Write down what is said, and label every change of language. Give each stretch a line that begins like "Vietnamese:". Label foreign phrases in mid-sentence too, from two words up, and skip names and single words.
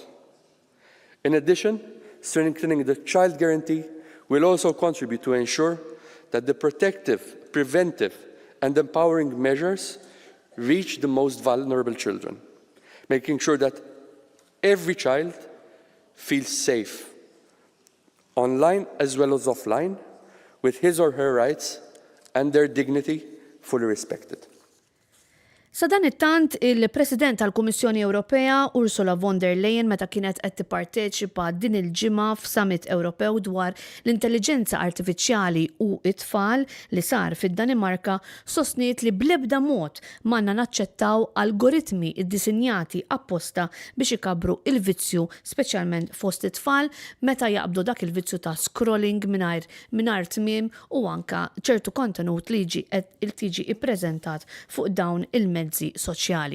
English: In addition, strengthening the child guarantee will also contribute to ensure that the protective, preventive, and empowering measures reach the most vulnerable children, making sure that every child feels safe, online as well as offline, with his or her rights and their dignity fully respected.
Maltese: Sa dan it-tant il-President tal-Kummissjoni Ewropea Ursula von der Leyen meta kienet qed tipparteċipa din il-ġimgħa f'Summit Ewropew dwar l-intelligenza artifiċjali u it-tfal li sar fid-Danimarka sostniet li bl-ebda mod m'għandna naċċettaw algoritmi iddisinjati apposta biex ikabru il-vizzju speċjalment fost it-tfal meta jaqbdu dak il-vizzju ta' scrolling mingħajr tmiem u anka ċertu kontenut li tiġi ippreżentat fuq dawn il-mezzi soċjali.